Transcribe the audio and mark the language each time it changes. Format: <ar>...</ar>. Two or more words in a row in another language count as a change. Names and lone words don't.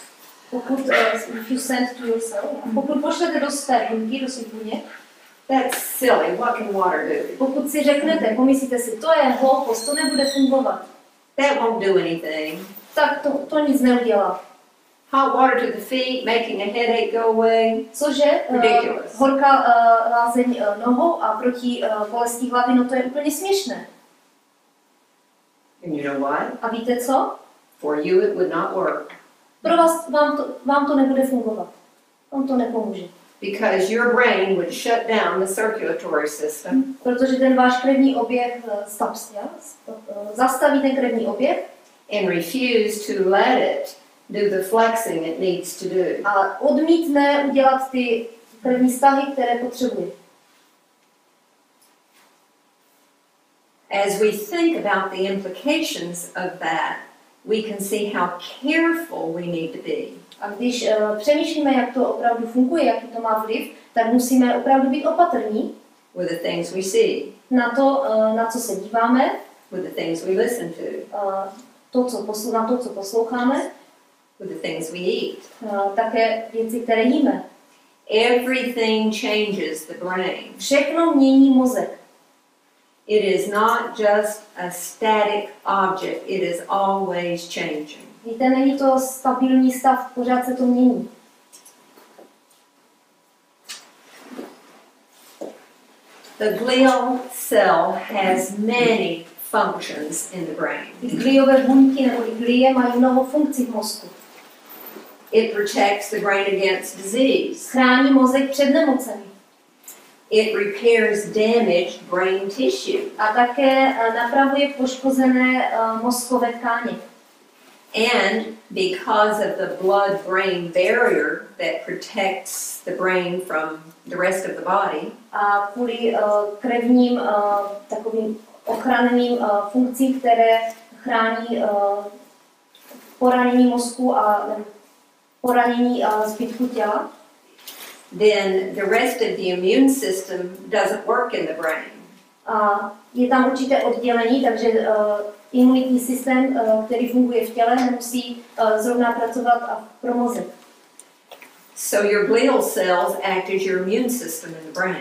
<cs>pokud pošlete do své buňky, do svých buněk,</cs> <en>that's silly, what can water do?</en> <cs>pokud si řeknete, pomyslíte si, to je hloupost, to nebude fungovat,</cs> <en>That won't do anything.</en> <cs>tak to nic neudělá.</cs> <en>Hot water to the feet, making a headache go away.</en> <cs>Cože?</cs> <en>Ridiculous.</en> <cs>Horká lázeň nohou a proti bolesti hlavy, no to je úplně směšné.</cs> <en>And you know what?</en> <cs>A víte co?</cs> <en>For you it would not work.</en> <cs>Pro vás, vám to nebude fungovat. Vám to nepomůže.</cs> <en>Because your brain would shut down the circulatory system.</en> <cs>Protože ten váš krevní oběh zastaví ten krevní oběh</cs> <en>And refuse to let it do the flexing it needs to do.</en> <cs>a odmítne udělat ty krevní stahy, které potřebuje.</cs> <en>As we think about the implications of that, we can see how careful we need to be.</en> <cs>A když přemýšlíme, jak to opravdu funguje, jaký to má vliv, tak musíme opravdu být opatrní</cs> <en>With the things we see,</en> <cs>na to, na co se díváme,</cs> <en>with the things we listen to,</en> <cs>na to, co posloucháme,</cs> <en>with the things we eat.</en> <cs>také věci, které jíme.</cs> <en>Everything changes the brain.</en> <cs>Všechno mění mozek.</cs> <en>It is not just a static object, it is always changing.</en> <cs>Víte, není to stabilní stav, pořád se to mění.</cs> <en>The glial cell has many functions in the brain.</en> <cs>Gliové buňky nebo glie mají mnoho funkcí v mozku.</cs> <en>It protects the brain against disease.</en> <cs>Chrání mozek před nemocemi.</cs> <en>It repairs damaged brain tissue.</en> <cs>A také napravuje poškozené mozkové tkáně.</cs> <en>And because of the blood-brain barrier that protects the brain from the rest of the body,</en> <cs>A kvůli krevním takovým ochranným funkcím, které chrání poranění mozku a poranění zbytku těla,</cs> <en>then the rest of the immune system doesn't work in the brain.</en> <cs>a je tam určité oddělení, takže imunitní systém, který funguje v těle, nemusí zrovna pracovat pro mozek.</cs> <en>So your glial cells act as your immune system in the brain.</en>